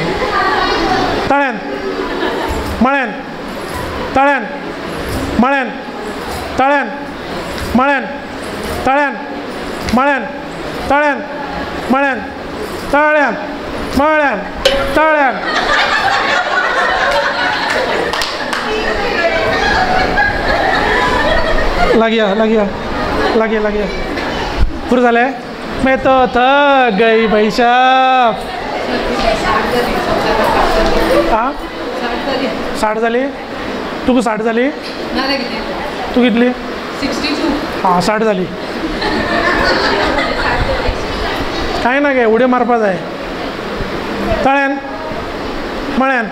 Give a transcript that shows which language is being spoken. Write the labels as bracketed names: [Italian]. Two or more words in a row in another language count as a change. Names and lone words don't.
[Konkani] तळ्यान मळ्यान तळ्यान मळ्यान तळ्यान मळ्यान तळ्यान मळ्यान तळ्यान मळ्यान तळ्यान मळ्यान तळ्यान. लागया लागया लागया लागया. पुरो जालें? [Hindi] मैं तो थक गई भाई साहब. [Konkani] हां 60 जाली. तुका 60 जाली? तू कितली? 62. हां 60 जाली. कांय ना गे उडी मारपा जाय. तळ्यान मळ्यान.